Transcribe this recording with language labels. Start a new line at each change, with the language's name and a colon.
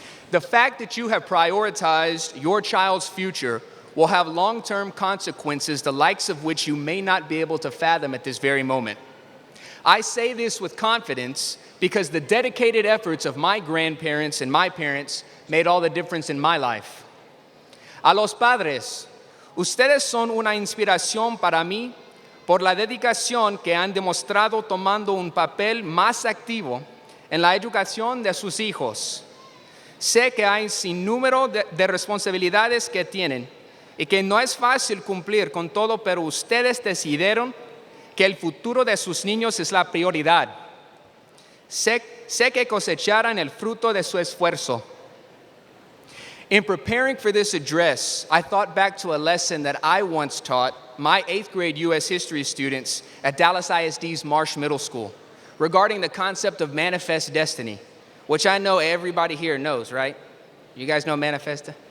English: The fact that you have prioritized your child's future will have long-term consequences, the likes of which you may not be able to fathom at this very moment. I say this with confidence because the dedicated efforts of my grandparents and my parents made all the difference in my life.
Spanish: A los padres, ustedes son una inspiración para mí por la dedicación que han demostrado tomando un papel más activo en la educación de sus hijos. Sé que hay sin número de responsabilidades que tienen y que no es fácil cumplir con todo, pero ustedes decidieron que el futuro de sus niños es la prioridad. Sé que cosecharán el fruto de su esfuerzo.
English: In preparing for this address, I thought back to a lesson that I once taught my 8th grade U.S. history students at Dallas ISD's Marsh Middle School regarding the concept of manifest destiny, which I know everybody here knows, right? You guys know manifest?